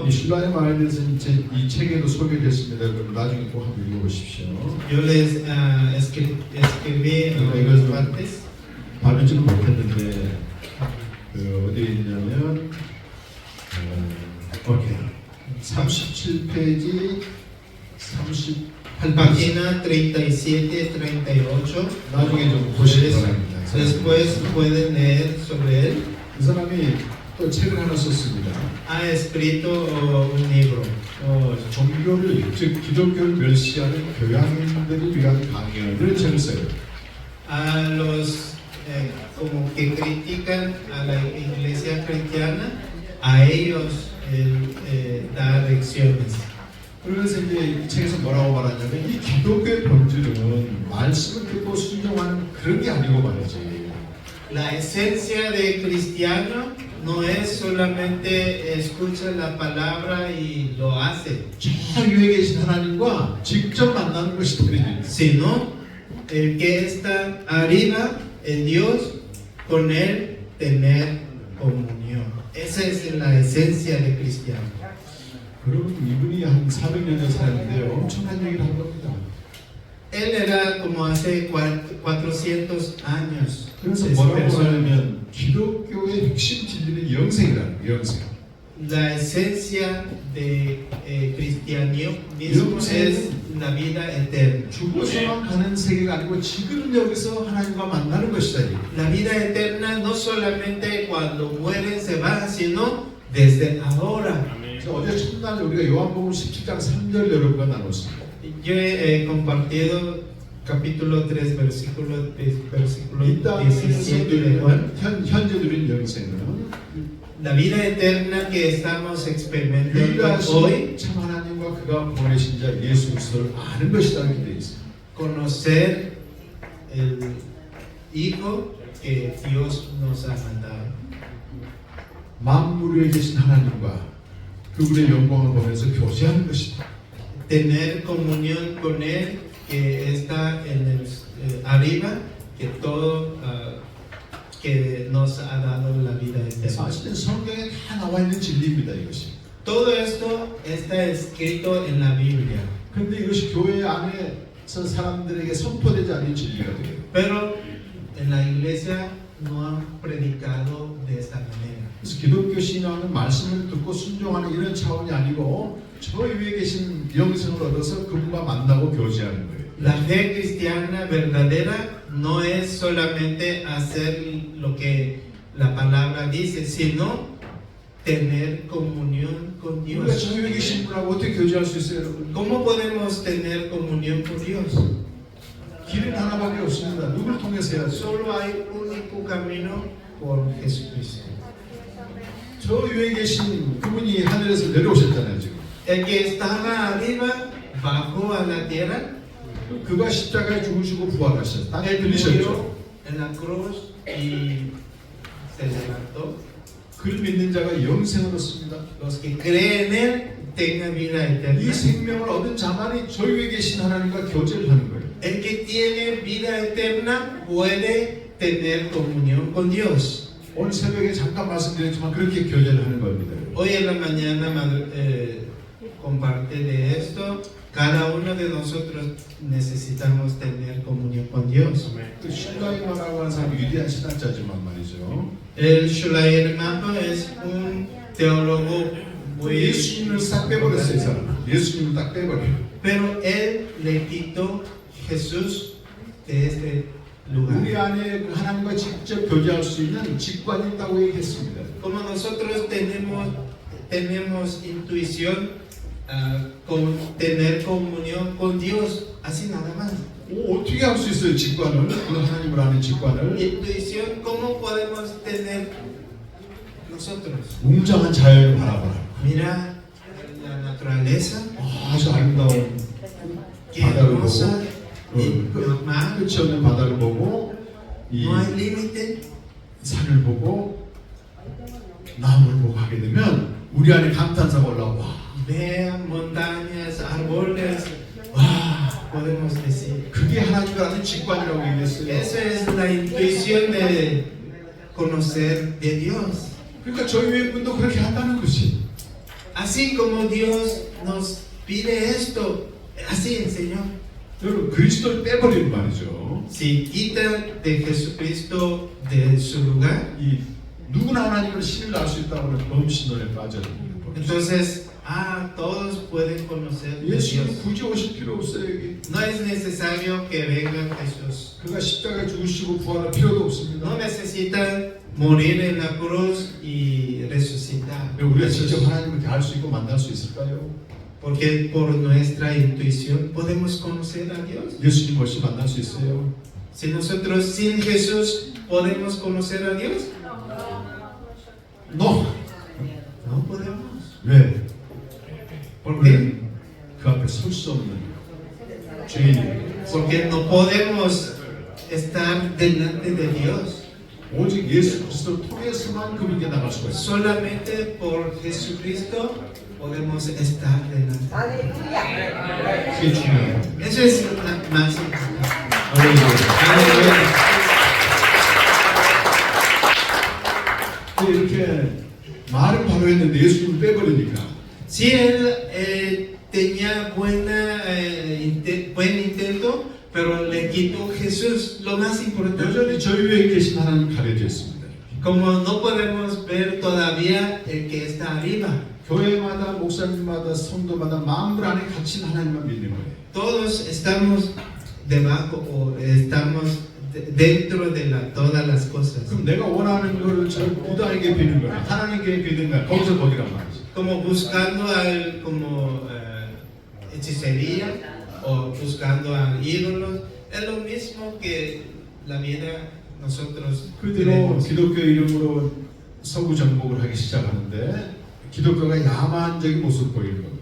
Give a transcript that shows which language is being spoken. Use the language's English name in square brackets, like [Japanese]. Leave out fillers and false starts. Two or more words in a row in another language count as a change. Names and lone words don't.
[Korean] 이 슐라이어 마하에 대해서 이 책에도 소개됐습니다. 그럼 나중에 꼭 한번 읽어보십시오. [Spanish] Yo les escribí algunas partes. [Korean] 발음지는 못했는데 어디에 있냐면 오케이 37페이지 38페이지 [Spanish] página 37, 38. [Korean] 나중에 좀 보시기 바랍니다. [Spanish] Después pueden leer sobre él. [Korean] 이 사람이 또 책을 하나 썼습니다. [Spanish] Ha escrito un libro. [Korean] 종교를 즉 기독교를 멸시하는 교양인들을 위한 강연을 책을 써요. [Spanish] A los como que critican a la iglesia cristiana, a ellos da lecciones. [Korean] 그래서 이제 이 책에서 뭐라고 말하냐면 이 기독교의 본질은 말씀을 듣고 순종하는 그런 게 아니고 말이지. [Spanish] La esencia de cristiano no es solamente escucha la palabra y lo hace, [Korean] 저 위에 계신 하나님과 직접 만나는 것이 되는 [Spanish] sino el que está arriba en Dios, con él tener comunión. Esa es la esencia de cristiano. [Korean] 그러면 이분이 한 400년에 살았는데 엄청난 얘기를 한 겁니다. [Spanish] Él era como hace 400 años. [Korean] 그래서 [Spanish] esa [Korean] 뭐라고 [Spanish] persona. [Korean] 하냐면 기독교의 핵심 진리는 영생이라는 거예요. 영생. [Spanish] La esencia de cristianismo es la vida eterna. [Korean] 죽어서만 가는 세계가 아니고 지금 여기서 하나님과 만나는 것이다. [Spanish] La vida eterna no solamente cuando mueren se va, sino desde ahora. [Korean] 그래서 어제 첫날 우리가 요한복음 17장 3절 여러분과 나눴습니다. [Spanish] Yo he compartido capítulo 3, versículo [Korean] 이 땅에서 [Spanish] 17 de Juan. [Korean] 현재 누린 영생은 [Spanish] La vida eterna que estamos experimentando [Korean] 유일하신 [Spanish] hoy, [Korean] 참 하나님과 그가 보내신 자 예수 그리스도를 아는 것이다 이렇게 되어 있습니다. [Spanish] conocer el Hijo que Dios nos ha mandado. [Korean] 만물 위에 계신 하나님과 그분의 영광을 보면서 교제하는 것이다. [Spanish] Tener comunión con Él que está en el, arriba, que todo que nos ha dado la vida eterna. [Korean] 사실은 성경에 다 나와 있는 진리입니다 이것이. [Spanish] Todo esto está escrito en la Biblia, [Korean] 그런데 이것이 교회 안에서 사람들에게 선포되지 않는 진리가 돼요. [Spanish] pero en la iglesia no han predicado de esta manera. [Korean] 그래서 기독교 신앙은 말씀을 듣고 순종하는 이런 차원이 아니고 저 위에 계신 영생을 얻어서 그분과 만나고 교제하는 거예요. [Spanish] La fe cristiana verdadera no es solamente hacer lo que la palabra dice, sino tener comunión con [Korean] 우리가 [Spanish] Dios. [Korean] 저 위에 계신 분하고 어떻게 교제할 수 있어요, 여러분? [Spanish] ¿Cómo podemos tener comunión con Dios? [Korean] 길은 하나밖에 없습니다. 누구를 통해서 해야죠? [Spanish] Solo hay un único camino por Jesucristo. [Korean] 저 위에 계신 그분이 하늘에서 내려오셨잖아요, 지금. [Spanish] El que estaba arriba bajó a la tierra, [Korean] 그가 십자가에 죽으시고 부활하셨어요. 땅에 [Spanish] él [Korean] 들리셨죠? [Spanish] murió en la cruz y se levantó. [Korean] 그를 믿는 자가 영생을 얻습니다. [Spanish] Los que creen en él tengan vida [Korean] 이 [Spanish] eterna. [Korean] 생명을 얻은 자만이 저 위에 계신 하나님과 교제를 하는 거예요. [Spanish] El que tiene vida eterna puede tener comunión con Dios. [Korean] 오늘 새벽에 잠깐 말씀드렸지만 그렇게 교제를 하는 겁니다. [Spanish] Hoy en la mañana comparte de esto. Cada uno de nosotros necesitamos tener comunión con Dios. [Korean] 그 슐라이머라고 하는 사람이 위대한 신학자지만 말이죠. [Spanish] El Schleiermacher es un teólogo muy [Korean] 예수님을 싹 빼버렸어요, 이 사람. 예수님을 딱 빼버려요. [Spanish] pero él le quitó Jesús de este [Korean] 우리 [Spanish] lugar. [Korean] 안에 그 하나님과 직접 교제할 수 있는 직관이 있다고 얘기했습니다. [Spanish] Como nosotros tenemos intuición con tener comunión con Dios, así nada más. [Korean] 어떻게 할 수 있어요, 직관을? 그 하나님을 아는 직관을? [Spanish] Intuición, ¿cómo podemos tener nosotros? [Korean] 웅장한 자연을 바라봐라. [Spanish] Mira la naturaleza, [Korean] 아주 아름다운 [Spanish] qué [Korean] 바다를 보고 [Spanish] hermosa, el mar, [Korean] 끝이 없는 바다를 보고 이 [Spanish] no hay límite. [Korean] 산을 보고 나무를 보고 하게 되면 우리 안에 감탄사가 올라와. [Spanish] Vean montañas, árboles, wow, podemos decir. [Korean] 그게 하나님을 아는 직관이라고 얘기했어요. [Spanish] Eso es la intuición de conocer de Dios. [Korean] 그러니까 저희 위에 분도 그렇게 한다는 것이. [Spanish] Así como Dios nos pide esto, así enseñó. [Korean] 여러분 그리스도를 빼버리는 말이죠. [Spanish] Si quitan de Jesucristo de su lugar, [Korean] 이 누구나 하나님을 신을 알 수 있다고 하는 범신론에 빠져듭니다. [Spanish] entonces todos pueden conocer de [Korean] 예수님 [Spanish] Dios. [Korean] 굳이 오실 필요 없어요. 여기. [Spanish] No es necesario que venga Jesús. [Korean] 그가 십자가에 죽으시고 부활할 필요도 없습니다. [Spanish] No necesitan morir en la cruz y resucitar. [Korean] 왜 우리가 직접 하나님을 대할 수 있고 만날 수 있을까요? [Spanish] Porque por nuestra intuición podemos conocer a Dios. [Korean] 예수님 없이 만날 수 있어요? [Spanish] Si nosotros sin Jesús podemos conocer a Dios, No. no podemos. [Korean] 왜? [Spanish] ¿Por qué? [Korean] 우리는 그 앞에 설 수 없는 죄인입니다. [Spanish] Porque no podemos estar delante de Dios. [Korean] 오직 예수 그리스도를 통해서만 그분께 나갈 수가 있어요. [Spanish] Solamente por Jesucristo podemos estar delante. [Korean] 그게 중요해요. [Spanish] Eso es la más importante. [Korean] 할렐루야. 근데 이렇게 말은 바로 했는데 예수님을 빼버리니까 [Spanish] Si él tenía buen intento, pero le quitó Jesús lo más importante. [Korean] 여전히 저희 위에 계신 하나님 가려져 있습니다. [Spanish] Como no podemos ver todavía el que está arriba. [Korean] 교회마다 목사님마다 성도마다 만물 안에 갇힌 하나님만 믿는 거예요. [Spanish] Todos estamos debajo o estamos dentro de todas las cosas. [Korean] 그럼 내가 원하는 거를 저 부다에게 비는 거야. 하나님께 비는 거야. 거기서 거기란 말이지. [Spanish] Como buscando hechicería o buscando a ídolos. Es lo mismo que la vida nosotros [Korean] 그대로 [Spanish] tenemos. [Korean] 기독교 이름으로 서구 정복을 하기 시작하는데 기독교가 야만적인 모습을 보이는 겁니다.